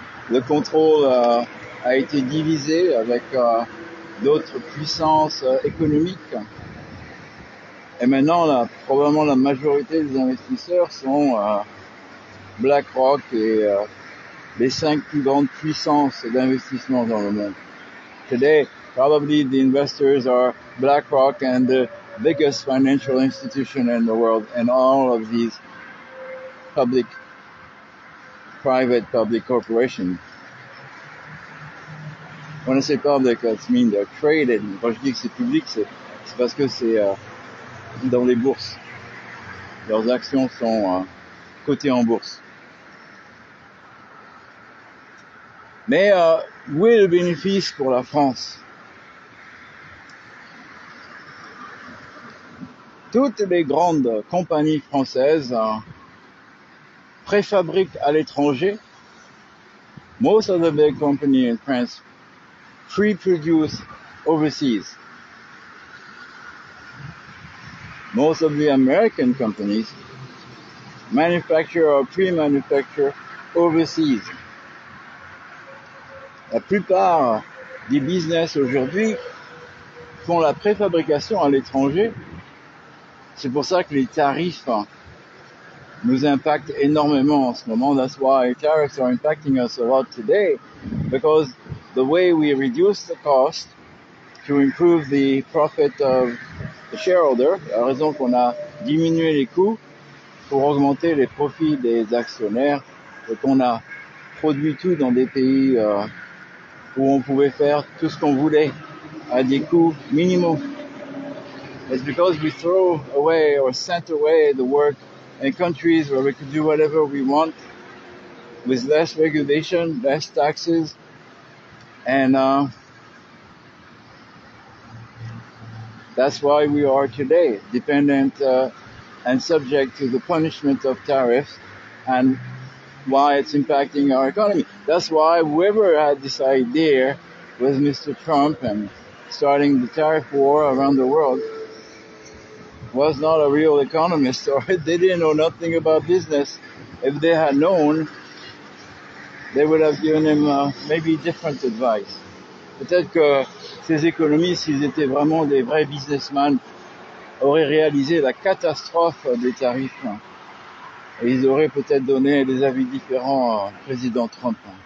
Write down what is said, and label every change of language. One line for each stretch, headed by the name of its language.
French: Le contrôle a été divisé avec d'autres puissances économiques. Et maintenant, probablement la majorité des investisseurs sont BlackRock et les 5 plus grandes puissances d'investissement dans le monde.
English: Today, probably the investors are BlackRock and the biggest financial institution in the world, and all of these private public corporations. When I say public, it means they're traded.
French: Quand je dis que c'est public, c'est parce que c'est dans les bourses. Leurs actions sont cotées en bourse. Mais où est le bénéfice pour la France? Toutes les grandes compagnies françaises préfabriquent à l'étranger.
English: Most of the big companies in France pre-produce overseas. Most of the American companies manufacture or pre-manufacture overseas.
French: La plupart des business aujourd'hui font la préfabrication à l'étranger. C'est pour ça que les tarifs nous impactent énormément en ce moment.
English: That's why tariffs are impacting us a lot today, because the way we reduce the cost to improve the profit of the shareholder,
French: la raison qu'on a diminué les coûts pour augmenter les profits des actionnaires, et qu'on a produit tout dans des pays où on pouvait faire tout ce qu'on voulait à des coûts minimaux.
English: It's because we throw away or sent away the work in countries where we could do whatever we want with less regulation, less taxes, and that's why we are today dependent and subject to the punishment of tariffs, and why it's impacting our economy. That's why whoever had this idea was Mr. Trump, and starting the tariff war around the world was not a real economist, or they didn't know nothing about business. If they had known, they would have given him maybe different advice.
French: Peut-être que ces économistes, s'ils étaient vraiment des vrais businessmen, auraient réalisé la catastrophe des tarifs. Et ils auraient peut-être donné des avis différents au président Trump.